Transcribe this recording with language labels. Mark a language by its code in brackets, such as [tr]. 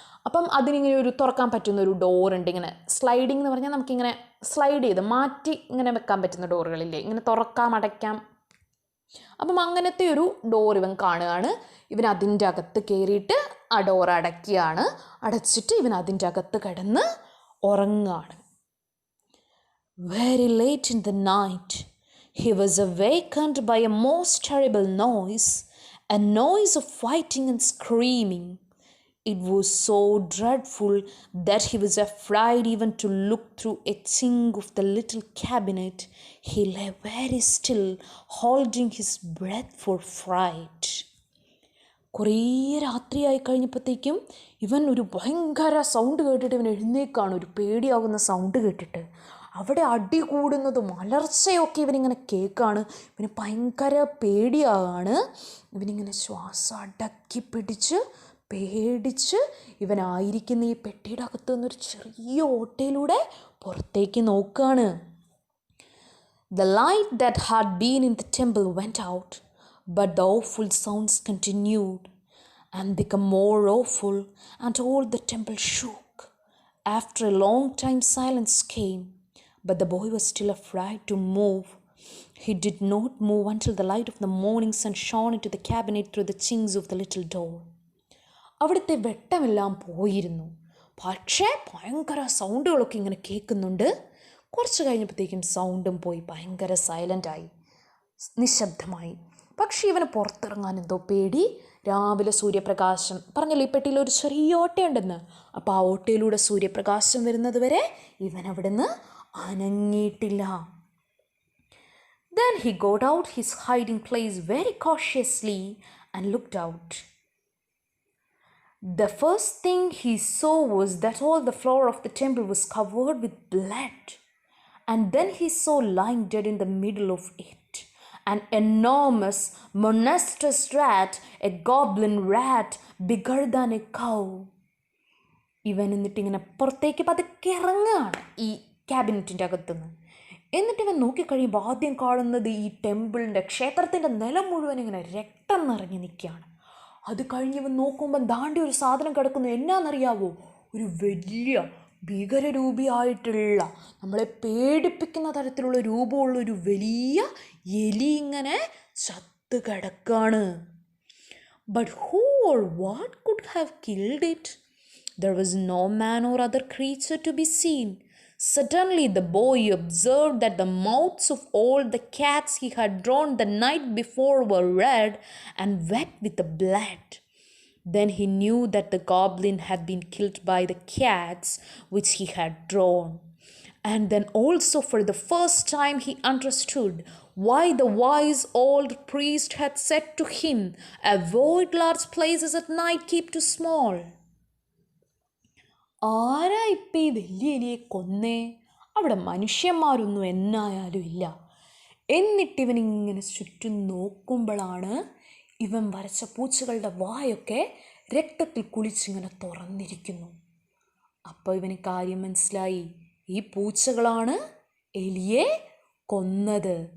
[ml] അപ്പം അതിനിങ്ങനെ ഒരു തുറക്കാൻ പറ്റുന്ന ഒരു ഡോറുണ്ട്. ഇങ്ങനെ സ്ലൈഡിങ് എന്ന് പറഞ്ഞാൽ നമുക്കിങ്ങനെ സ്ലൈഡ് ചെയ്ത് മാറ്റി ഇങ്ങനെ വെക്കാൻ പറ്റുന്ന ഡോറുകളില്ലേ, ഇങ്ങനെ തുറക്കാം അടയ്ക്കാം. അപ്പം അങ്ങനത്തെ ഒരു ഡോർ ഇവൻ കാണുകയാണ്. ഇവൻ അതിൻ്റെ അകത്ത് കയറിയിട്ട് ആ ഡോർ അടയ്ക്കുകയാണ്. അടച്ചിട്ട് ഇവൻ അതിൻ്റെ അകത്ത് കിടന്ന് ഉറങ്ങുകയാണ്. [en] Very late in the night, he was awakened by a most terrible noise, a noise of fighting and screaming. It was so dreadful that he was afraid even to look through a chink of the little cabinet. He lay very still, holding his breath for fright. [ml] കുറേ രാത്രിയായി കഴിഞ്ഞപ്പോഴത്തേക്കും ഇവൻ ഒരു ഭയങ്കര sound കേട്ടിട്ട് ഇവൻ എഴുന്നേക്കാണ്. ഒരു പേടിയാകുന്ന sound കേട്ടിട്ട്. അവിടെ അടി കൂടുന്നതും അലർച്ചയൊക്കെ ഇവനിങ്ങനെ കേൾക്കാണ്. ഇവന് ഭയങ്കര പേടിയാകാണ്. ഇവനിങ്ങനെ ശ്വാസം അടക്കി പിടിച്ച് പേടിച്ച് ഇവനായിരിക്കുന്ന ഈ പെട്ടിയുടെ അകത്ത് നിന്നൊരു ചെറിയ ഓട്ടയിലൂടെ പുറത്തേക്ക് നോക്കുകയാണ്. [en] The light that had been in the temple went out, but the awful sounds continued and became more awful, and all the temple shook. After a long time silence came, but the boy was still afraid to move. He did not move until the light of the morning sun shone into the cabinet through the chinks of the little door. [ml] അവിടുത്തെ വെട്ടമെല്ലാം പോയിരുന്നു. പക്ഷേ ഭയങ്കര സൗണ്ടുകളൊക്കെ ഇങ്ങനെ കേൾക്കുന്നുണ്ട്. കുറച്ച് കഴിഞ്ഞപ്പോഴത്തേക്കും സൗണ്ടും പോയി, ഭയങ്കര സൈലൻ്റായി, നിശബ്ദമായി. പക്ഷേ ഇവന് പുറത്തിറങ്ങാൻ എന്തോ പേടി. രാവിലെ സൂര്യപ്രകാശം, പറഞ്ഞല്ലോ ഈ പെട്ടിയിൽ ഒരു ചെറിയ ഓട്ടയുണ്ടെന്ന്, അപ്പോൾ ആ ഓട്ടയിലൂടെ സൂര്യപ്രകാശം വരുന്നത് വരെ ഇവൻ അവിടുന്ന് അനങ്ങിയിട്ടില്ല. [en] Then he got out his hiding place very cautiously and looked out. The first thing he saw was that all the floor of the temple was covered with blood. And then he saw lying dead in the middle of it an enormous, monstrous rat, a goblin rat bigger than a cow. [ml] ഇവൻ എന്നിട്ട് ഇങ്ങനെ പുറത്തേക്ക് പതുക്കെ ഇറങ്ങുകയാണ് ഈ ക്യാബിനറ്റിൻ്റെ അകത്തുനിന്ന്. എന്നിട്ട് ഇവൻ നോക്കിക്കഴിയുമ്പോൾ ആദ്യം കാണുന്നത് ഈ ടെമ്പിളിൻ്റെ, ക്ഷേത്രത്തിൻ്റെ നിലം മുഴുവൻ ഇങ്ങനെ രക്തം നിറഞ്ഞ് നിൽക്കുകയാണ്. അത് കഴിഞ്ഞ് ഇവൻ നോക്കുമ്പോൾ ദാണ്ടി ഒരു സാധനം കിടക്കുന്നു. എന്നാണെന്നറിയാവോ? ഒരു വലിയ ഭീകരരൂപിയായിട്ടുള്ള, നമ്മളെ പേടിപ്പിക്കുന്ന തരത്തിലുള്ള രൂപമുള്ളൊരു വലിയ എലി ഇങ്ങനെ ചത്ത് കിടക്കാണ്. [en] But who or what could have killed it? There was no man or other creature to be seen. Suddenly the boy observed that the mouths of all the cats he had drawn the night before were red and wet with the blood. Then he knew that the goblin had been killed by the cats which he had drawn. And then also for the first time he understood why the wise old priest had said to him, "Avoid large places at night, keep too small." [ml] ആരാ ഇപ്പം ഈ വലിയ എലിയെ കൊന്നേ? അവിടെ മനുഷ്യന്മാരൊന്നും എന്നായാലും ഇല്ല. എന്നിട്ടിവനിങ്ങനെ ചുറ്റും നോക്കുമ്പോഴാണ് ഇവൻ വരച്ച പൂച്ചകളുടെ വായൊക്കെ രക്തത്തിൽ കുളിച്ചിങ്ങനെ തുറന്നിരിക്കുന്നു. അപ്പോൾ ഇവന് കാര്യം മനസ്സിലായി, ഈ പൂച്ചകളാണ് എലിയെ കൊന്നത്.